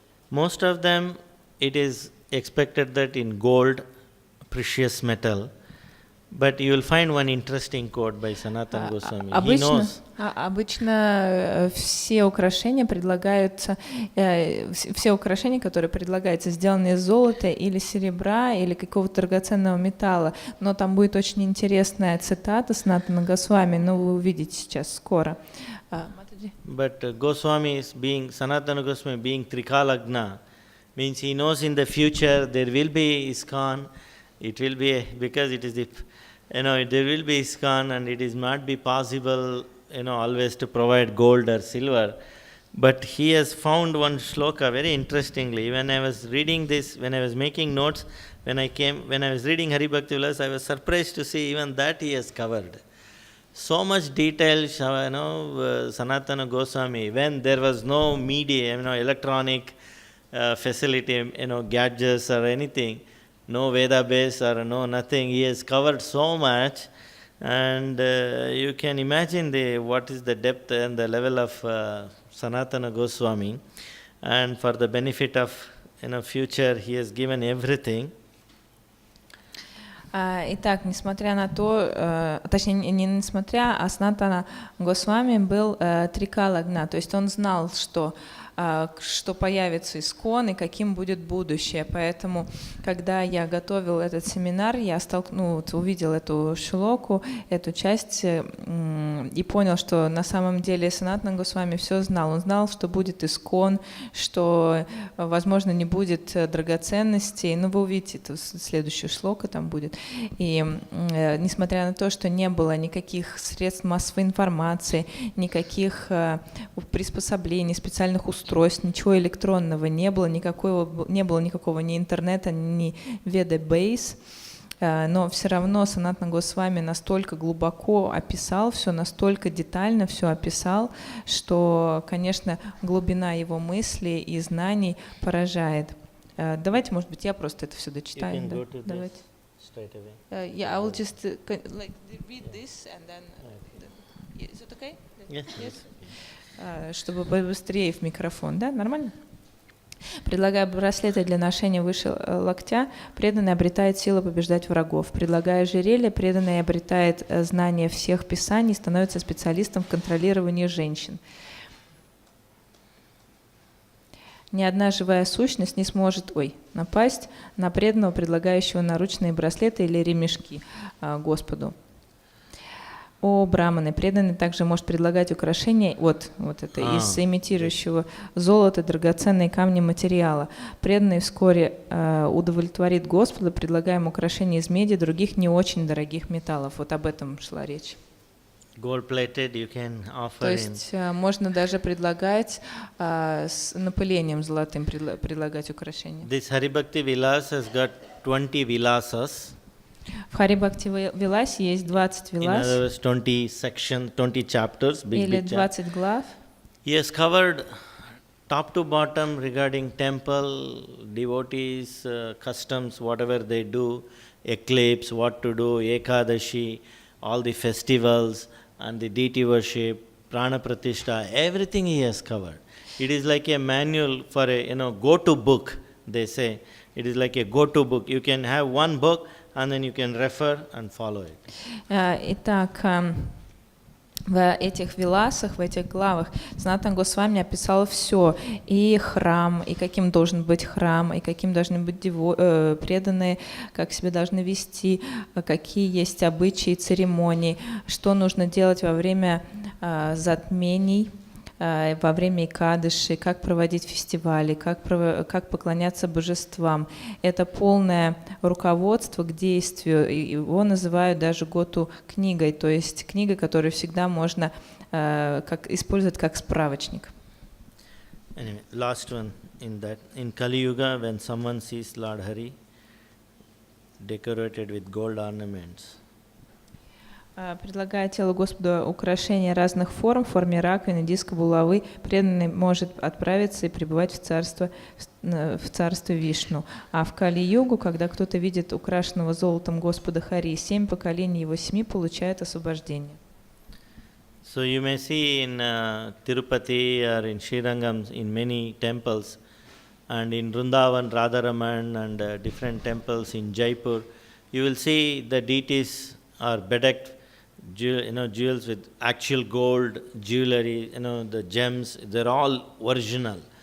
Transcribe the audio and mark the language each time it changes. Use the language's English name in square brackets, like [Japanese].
[English] Most of them, it is expected that in gold, precious metal, but you will find one interesting quote by Sanatana Goswami. He knows. [Russian] Обычно все украшения предлагаются, все украшения, которые предлагаются, сделаны из золота или серебра или какого-то драгоценного металла. Но там будет очень интересная цитата Санатана Госвами, но вы увидите сейчас скоро. [English] But Goswami is being, Sanatana Goswami being Trikalagna, means he knows in the future there will be ISKCON, it will be, because it is the, there will be ISKCON and it is not be possible, always to provide gold or silver. But he has found one shloka very interestingly. When I was reading this, when I was making notes, when I was reading Hari Bhakti Vilas, I was surprised to see even that he has covered. So much detail, Sanatana Goswami, when there was no media, electronic facility, gadgets or anything, no Veda base or no nothing, he has covered so much, and you can imagine what is the depth and the level of Sanatana Goswami, and for the benefit of future, he has given everything. [Russian] Итак, несмотря на то, точнее не несмотря, а Санатана Госвами был трикалагна, то есть он знал, что появится искон и каким будет будущее. Поэтому, когда я готовил этот семинар, я увидел эту шлоку, эту часть и понял, что на самом деле Санатана Госвами все знал. Он знал, что будет искон, что, возможно, не будет драгоценностей. Вы увидите, это следующая шлока там будет. И несмотря на то, что не было никаких средств массовой информации, никаких приспособлений, специальных устройств, ничего электронного не было никакого ни интернета, ни веда-бейс, но все равно Санатана Госвами настолько глубоко описал все, настолько детально все описал, что, конечно, глубина его мыслей и знаний поражает. Давайте, может быть, я просто это все дочитаю. Да? Давайте. [English] I will just read this and then. Is it okay? Yes. [Russian] Чтобы побыстрее в микрофон, да? Нормально? Предлагая браслеты для ношения выше локтя, преданный обретает силу побеждать врагов. Предлагая ожерелье, преданный обретает знание всех писаний и становится специалистом в контролировании женщин. Ни одна живая сущность не сможет напасть на преданного, предлагающего наручные браслеты или ремешки Господу. О браманы, преданный также может предлагать украшения, из имитирующего золота, драгоценные камни материала. Преданный вскоре удовлетворит Господа, предлагая ему украшения из меди, других не очень дорогих металлов. Вот об этом шла речь. [English] Gold-plated you can offer. [Russian] То есть можно даже предлагать с напылением золотым предлагать украшения. [English] This Hari Bhakti Vilas has got 20 vilasas. [Russian] В Хари Бхакти Виласе есть 20 вилас, [English] 20 sections, 20 chapters, [Russian] или 20 глав. [English] He has covered top to bottom regarding temple, devotees, customs, whatever they do, eclipse, what to do, Ekadashi, all the festivals and the deity worship, Prana Pratishta, everything he has covered. It is like a manual for a go-to book, they say. It is like a go-to book. You can have one book and then you can refer and follow it. [Russian] Итак, в этих виласах, в этих главах Санатана Госвами описал все, и храм, и каким должен быть храм, и каким должны быть преданные, как себя должны вести, какие есть обычаи, церемонии, что нужно делать во время затмений, во время Экадыши, как проводить фестивали, как поклоняться божествам. Это полное руководство к действию. Его называют даже Готу книгой, то есть книга, которую всегда можно использовать как справочник. [English] Anyway, last one in Kali Yuga, when someone sees Lord Hari decorated with gold ornaments, [Russian] предлагая телу Господа украшения разных форм, в форме раковины, диска, булавы, преданный может отправиться и пребывать в царстве Вишну. А в Кали-югу, когда кто-то видит украшенного золотом Господа Хари, 7 поколений его семьи получают освобождение. [English] So you may see in Tirupati or in Srirangam, in many temples, and in Vrindavan, Radharaman, and different temples in Jaipur, you will see the deities are bedecked, jewels with actual gold, jewelry, the gems, they're all original.